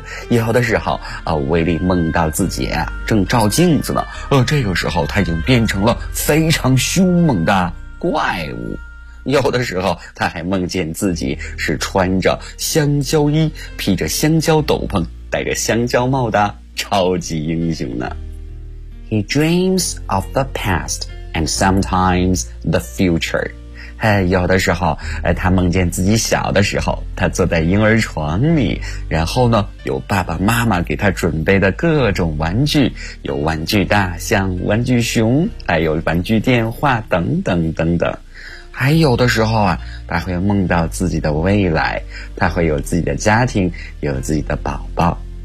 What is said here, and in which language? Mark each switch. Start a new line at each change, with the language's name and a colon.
Chinese: 有的时候威力梦到自己正照镜子呢，这个时候他已经变成了非常凶猛的怪物。有的时候他还梦见自己是穿着香蕉衣，披着香蕉斗篷，戴着香蕉帽的超级英雄呢。
English: He dreams of the past and sometimes the future.
Chinese: 有的时候他梦见自己小的时候，他坐在婴儿床里，然后呢有爸爸妈妈给他准备的各种玩具，有玩具大象、玩具熊，还有玩具电话等等等等。还有的时候啊，他会梦到自己的未来，他会有自己的家庭，有自己的宝宝。